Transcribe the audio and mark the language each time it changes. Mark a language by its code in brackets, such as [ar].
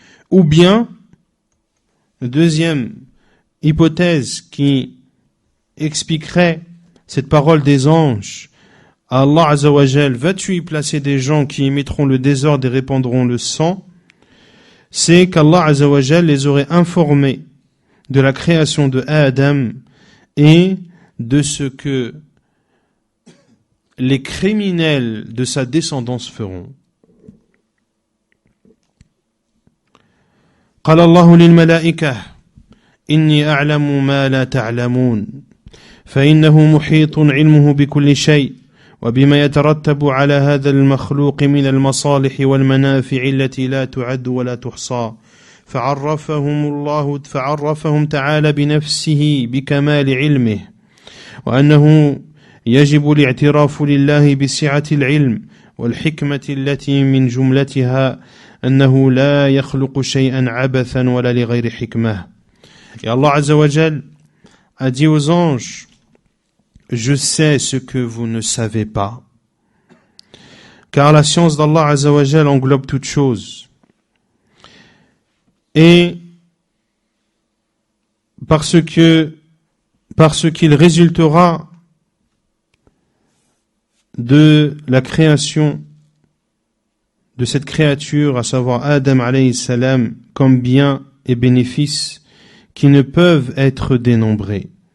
[fr] Ou bien, deuxième hypothèse qui expliquerait cette parole des anges à Allah Azza wa Jal: vas-tu y placer des gens qui émettront le désordre et répandront le sang? C'est qu'Allah Azza wa Jal les aurait informés de la création de Adam et de ce que les criminels de sa descendance feront. [ar] قال الله للملائكة إني أعلم ما لا تعلمون فإنه محيط علمه بكل شيء وبما يترتب على هذا المخلوق من المصالح والمنافع التي لا تعد ولا تحصى فعرفهم تعالى بنفسه بكمال علمه وأنه يجب الاعتراف لله بسعة العلم والحكمة التي من جملتها أنه لا يخلق شيئا عبثا ولا لغير حكمة. [fr] Et Allah Azza wa Jal a dit aux anges: je sais ce que vous ne savez pas. Car la science d'Allah Azza wa Jal englobe toutes choses. Et parce qu'il résultera de la création de cette créature, à savoir Adam alayhi salam, comme bien et bénéfices qui ne peuvent être dénombrés.